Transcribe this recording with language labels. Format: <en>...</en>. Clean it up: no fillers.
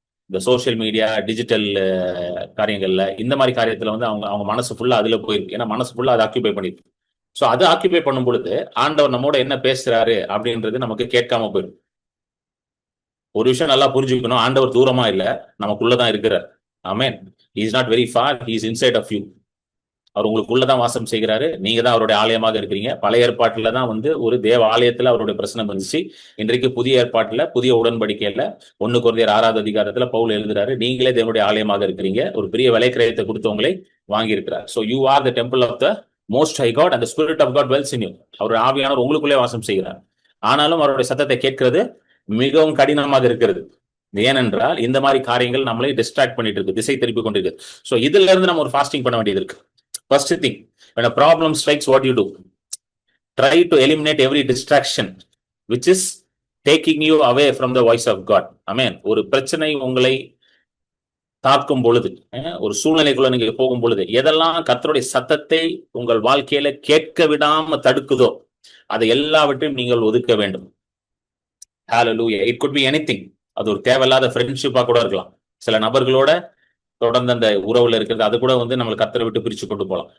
<ta>இந்த social media, digital காரியங்கள்ல, இந்த மாதிரி காரியத்துல வந்து அவங்க அவங்க மனசு ஃபுல்லா அதுல போயிருக்கு. ஏன்னா மனசு ஃபுல்லா அதை ஆக்கியூபை பண்ணிருக்கு. ஸோ அது ஆக்கியூபை பண்ணும் பொழுது ஆண்டவர் நம்மோட என்ன பேசுறாரு அப்படின்றது நமக்கு கேட்காம போயிடும். ஒரு விஷயம் நல்லா புரிஞ்சுக்கணும், ஆண்டவர் தூரமா இல்ல, நமக்குள்ளதான் இருக்கிறார். ஆமென்.</ta> <en>he is not very far, he is inside of you.</en> <ta>அவர் உங்களுக்குள்ளதான் வாசம் செய்கிறாரு. நீங்க தான் அவருடைய ஆலயமாக இருக்கிறீங்க. பழைய ஏற்பாட்டுல தான் வந்து ஒரு தேவ ஆலயத்துல அவருடைய பிரசனம் இருந்துச்சு. இன்றைக்கு புதிய ஏற்பாட்டுல, புதிய உடன்படிக்கையில 1 கொரிந்தியர் 6வது அதிகாரத்துல பவுல் எழுதுறாரு, நீங்களே தேவனுடைய ஆலயமாக இருக்கிறீங்க, ஒரு பெரிய விலை கிரயத்தை கொடுத்து உங்களை வாங்கி இருக்கிறார்.</ta> <en>So you are the temple of the most high God, அந்த spirit of God dwells in you.</en> <ta>அவருடைய ஆவியானவர் உங்களுக்குள்ளே வாசம் செய்கிறார். ஆனாலும் அவருடைய சத்தத்தை கேட்கிறது மிகவும் கடினமாக இருக்கிறது. ஏனென்றால் இந்த மாதிரி காரியங்கள் நம்மளை டிஸ்ட்ராக்ட் பண்ணிட்டு இருக்கு, திசை திருப்பி கொண்டிருக்கு. ஸோ இதுல இருந்து நம்ம ஒரு ஃபாஸ்டிங் பண்ண வேண்டியது இருக்கு.</ta> <en>First thing, when a problem strikes, what you do? Try to eliminate every distraction which is taking you away from the voice of God. Amen.</en> <ta>ஒரு பிரச்சனை உங்களை தாக்கும் பொழுது, ஒரு சூழ்நிலைக்குள்ள நீங்க போகும் பொழுது, எதெல்லாம் கர்த்தருடைய சத்தத்தை உங்கள் வாழ்க்கையில கேட்க விடாம தடுக்குதோ அதை எல்லாவற்றையும் நீங்கள் ஒதுக்க வேண்டும்.</ta> <en>Hallelujah. It could be anything.</en> <ta>அது ஒரு தேவையில்லாத ஃப்ரெண்ட்ஷிப்பா கூட இருக்கலாம். சில நபர்களோட தொடர்ந்து அந்த உறவுல இருக்கிறது, அது கூட வந்து நம்ம கர்த்தரை விட்டு பிரிச்சு கொண்டு போகலாம்.</ta>